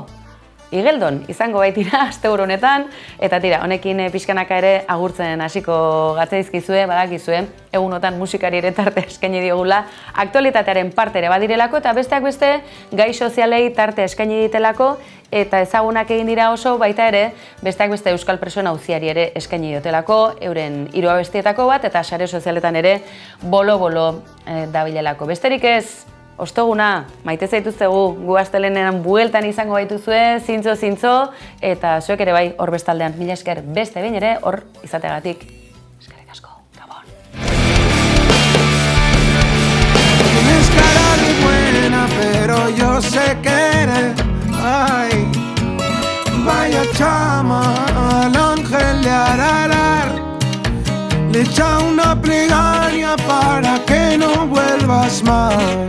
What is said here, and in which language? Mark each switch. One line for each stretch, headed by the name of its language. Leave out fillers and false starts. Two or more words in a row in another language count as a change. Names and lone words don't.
Basque: Igeldon izango baitira asteburu honetan, eta tira, honekin pixkanaka ere agurtzen hasiko gatzaizkizue, badakizue, egunotan musikari ere tarte eskaini diogula, aktualitatearen parte ere badirelako, eta besteak beste, gai sozialei tarte eskaini ditelako, eta ezagunak egin dira oso baita ere, besteak beste euskal presoen auziari ere eskaini diotelako, euren 3 abestietako bat, eta sare sozialetan ere bolo-bolo dabilelako. Besterik ez, ostoguna, maite zaituztegu, gu astelenean bueltan izango baituzue, zintzo, eta zuek ere bai hor bestaldean. Mila esker beste behin ere hor izateagatik. Eskerrik asko, Gabon.
Spanish: Tienes cara de buena, pero yo sé que eres, ay, vaya chama, al ángel de Ararar. Le echa una plegaria para que no vuelvas más.